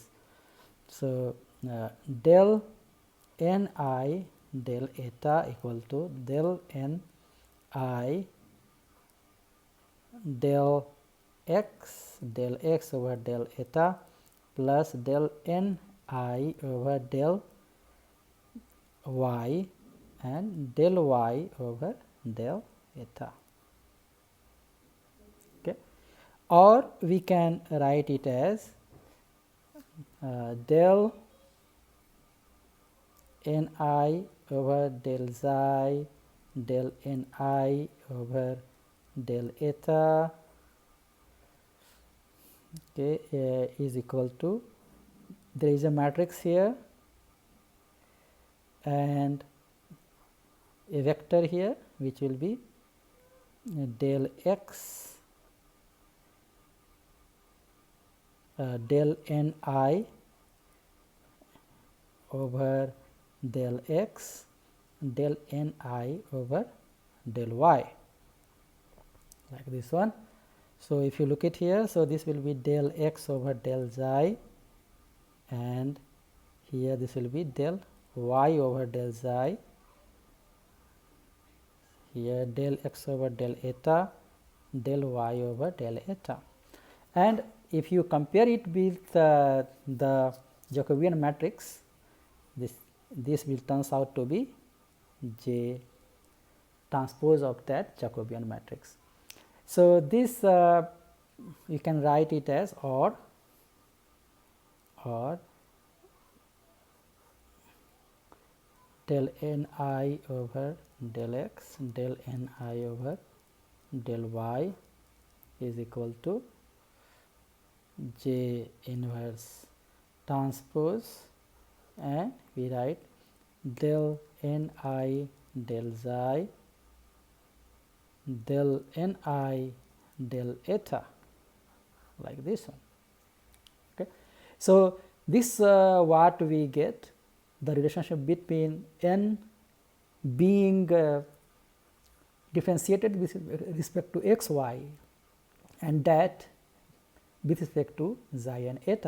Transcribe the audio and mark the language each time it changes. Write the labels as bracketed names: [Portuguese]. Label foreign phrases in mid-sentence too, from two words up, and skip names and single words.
[English] So del n I del eta equal to del n I del x over del eta plus del n I over del y and del y over del eta. Okay, or we can write it as del n I over del xi del n I over del eta, okay, is equal to, there is a matrix here and a vector here which will be del x del n I over del x del n I over del y, like this one. So if you look at here, so this will be del x over del xi, and here this will be del y over del xi, here del x over del eta, del y over del eta. And if you compare it with the Jacobian matrix, this will turns out to be J transpose of that Jacobian matrix. So, this you can write it as or del Ni over del x del Ni over del y is equal to J inverse transpose, and we write del Ni del xi del Ni del eta, like this one. Okay. So, this what we get, the relationship between n being differentiated with respect to x, y, and that with respect to xi and eta.